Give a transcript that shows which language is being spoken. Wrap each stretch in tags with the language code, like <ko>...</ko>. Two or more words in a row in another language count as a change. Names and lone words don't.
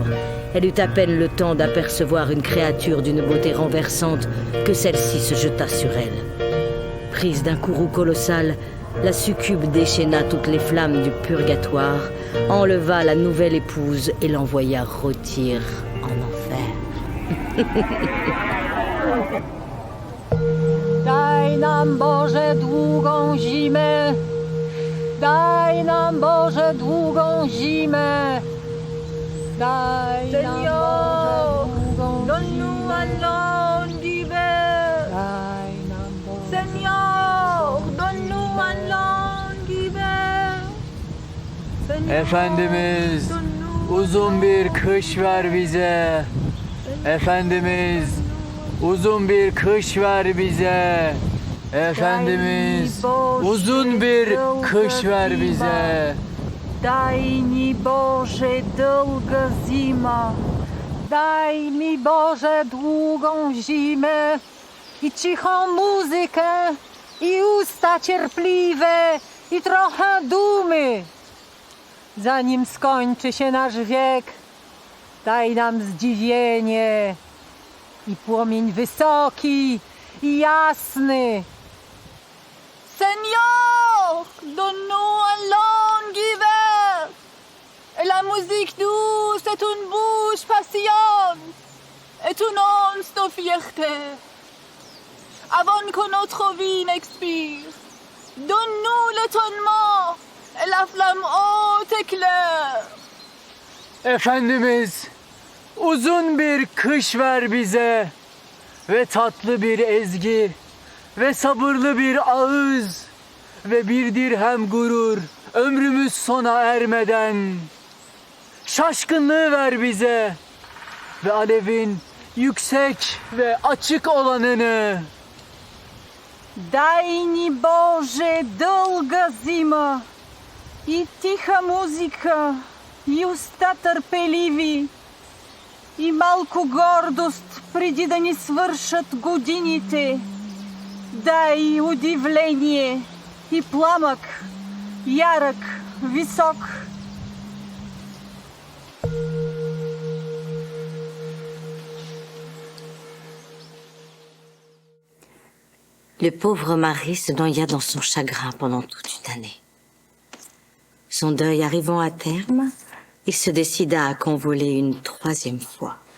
<fr>Elle eut à peine le temps d'apercevoir une créature d'une beauté renversante que celle-ci se jeta sur elle. Prise d'un courroux colossal, la succube déchaîna toutes les flammes du purgatoire, enleva la nouvelle épouse et l'envoya rôtir en enfer.</fr> <pl>Daj nam Boże długą zimę, daj nam Boże długą zimę, daj nam Boże długą zimę, daj nam Boże.</pl> <fr>Seigneur, donne-nous un long hiver.</fr> <tr>Efendimiz, uzun bir kış ver bize. Efendimiz, uzun bir kış ver bize. Efendimiz, uzun bir kış ver bize.</tr> <pl>Daj mi Boże długa zima, daj mi Boże długą zimę i cichą muzykę, i usta cierpliwe, i trochę dumy. Zanim skończy się nasz wiek, daj nam zdziwienie i płomień wysoki i jasny.</pl> <fr>Seigneur, donne-nous un long hiver. Et la musique douce est une bouche patiente, est une once de fierté. Avant que notre vie n'expire, donne-nous l'étonnement et la flamme haute et claire.</fr> <tr>Efendimiz, uzun bir kış ver bize ve tatlı bir ezgi ve sabırlı bir ağız ve bir dirhem gurur ömrümüz sona ermeden. Şaşkınlığı ver bize ve alevin yüksek ve açık olanını.</tr> <pl>Daj mi Boże długa zima i ticha muzyka i usta</pl> <bg>терпеливі і малку гордость преди да ни свършат годините. Дай удивление и пламък, ярък, висок.</bg> <fr>Le pauvre mari se noya dans son chagrin pendant toute une année. Son deuil arrivant à terme, il se décida à convoler une troisième fois.</fr>